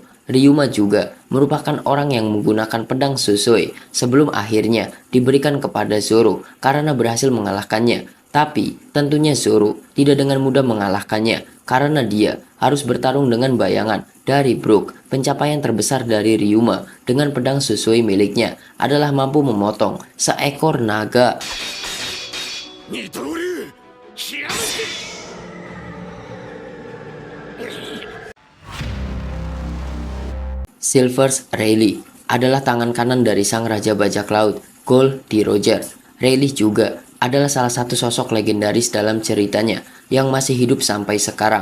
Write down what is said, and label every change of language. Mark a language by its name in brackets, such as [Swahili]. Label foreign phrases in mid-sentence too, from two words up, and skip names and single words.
[Indonesian] Ryuma juga merupakan orang yang menggunakan pedang Susui sebelum akhirnya diberikan kepada Zoro karena berhasil mengalahkannya. Tapi tentunya Zoro tidak dengan mudah mengalahkannya karena dia harus bertarung dengan bayangan dari Brook. Pencapaian terbesar dari Ryuma dengan pedang Susui miliknya adalah mampu memotong seekor naga. [Japanese] 二刀流極めて [Indonesian] Silver's Rayleigh adalah tangan kanan dari sang Raja Bajak Laut, Gold D. Roger. Rayleigh juga adalah salah satu sosok legendaris dalam ceritanya yang masih hidup sampai sekarang.